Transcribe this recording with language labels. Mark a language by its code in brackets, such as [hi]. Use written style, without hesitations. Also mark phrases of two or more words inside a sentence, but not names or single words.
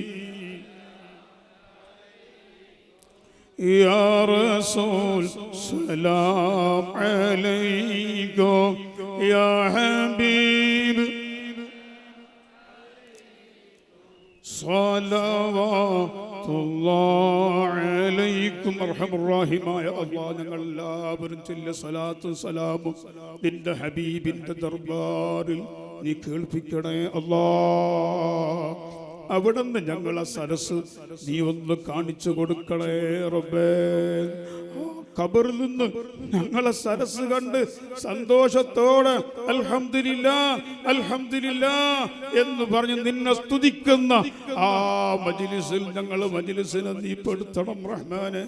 [ar] يا رسول سلام عليكم يا حبيب صلوات الله عليكم أرحم الراحمين الله [ml] ഞങ്ങൾ എല്ലാവരും ചൊല്ലിയ സ്വലാത്തും സലാമും നിന്റെ ഹബീബിന്റെ ദർബാറിൽ നീ കേൾപ്പിക്കണേ അല്ലാഹ്. അവിടുന്ന് ഞങ്ങളെ സരസ് നീ ഒന്ന് കാണിച്ചു കൊടുക്കണേ റബ്ബേ. ഖബറിൽ നിന്ന് ഞങ്ങളെ സരസ് കണ്ട് സന്തോഷത്തോടെ [ar] الحمد لله الحمد لله [ml] എന്ന് പറഞ്ഞ് നിന്നെ സ്തുതിക്കുന്ന ആ മജ്ലിസിൽ ഞങ്ങൾ മജ്ലിസിനെ നീ പെടുത്തണം റഹ്മാനെ.